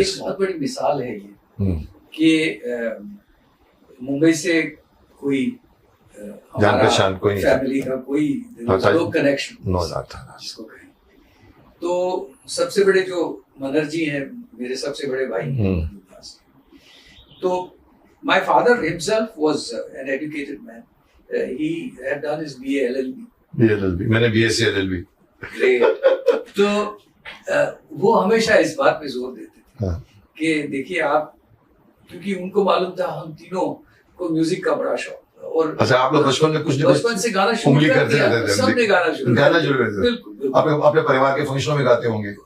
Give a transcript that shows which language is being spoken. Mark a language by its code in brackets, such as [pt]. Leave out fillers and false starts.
[hi] एक बहुत बड़ी मिसाल है ये कि मुंबई से कोई जान पहचान कोई नहीं, फैमिली का कोई कनेक्शन नो था जिसको कहें। तो सबसे बड़े जो मनर जी हैं मेरे सबसे बड़े भाई। [en] तो my father himself was an educated man. He had done his BA LLB. [hi] मैंने BSc LLB। तो वो हमेशा इस बात पे जोर देते थे कि देखिए आप, क्योंकि उनको मालूम था हम तीनों को म्यूजिक का बड़ा शौक था। और अच्छा, आप लोग बचपन से गाना शुरू कर दिया, सबने गाना शुरू कर दिया। बिल्कुल। आप अपने परिवार के फंक्शनों में गाते होंगे।